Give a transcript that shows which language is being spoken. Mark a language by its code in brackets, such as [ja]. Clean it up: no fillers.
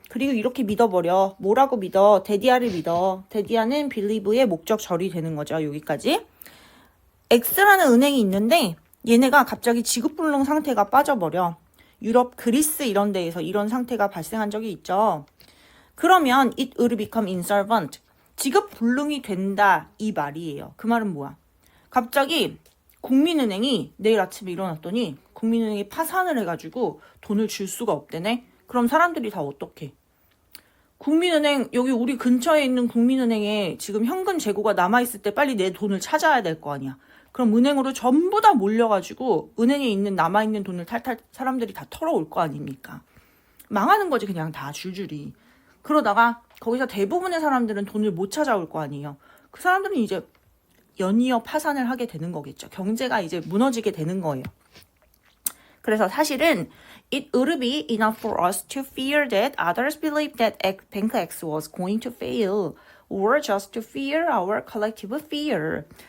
[ko] 그리고 이렇게 믿어버려. 뭐라고 믿어? 데디아를 믿어. 데디아는 believe의 목적절이 되는 거죠. 여기까지. X라는 은행이 있는데 얘네가 갑자기 지급불능 상태가 빠져버려. 유럽, 그리스 이런 데에서 이런 상태가 발생한 적이 있죠. 그러면 [en] it will become insolvent. [ko] 지급불능이 된다 이 말이에요. 그 말은 뭐야? 갑자기 국민은행이 내일 아침에 일어났더니 국민은행이 파산을 해가지고 돈을 줄 수가 없대네. 그럼 사람들이 다 어떡해? 국민은행, 여기 우리 근처에 있는 국민은행에 지금 현금 재고가 남아있을 때 빨리 내 돈을 찾아야 될 거 아니야. 그럼 은행으로 전부 다 몰려가지고 은행에 있는 남아있는 돈을 탈탈 사람들이 다 털어올 거 아닙니까? 망하는 거지 그냥 다 줄줄이. 그러다가 거기서 대부분의 사람들은 돈을 못 찾아올 거 아니에요. 그 사람들은 이제 연이어 파산을 하게 되는 거겠죠. 경제가 이제 무너지게 되는 거예요. 그래서 사실은 [en] it would be enough for us to fear that others believe that Bank X was going to fail or just to fear our collective fear.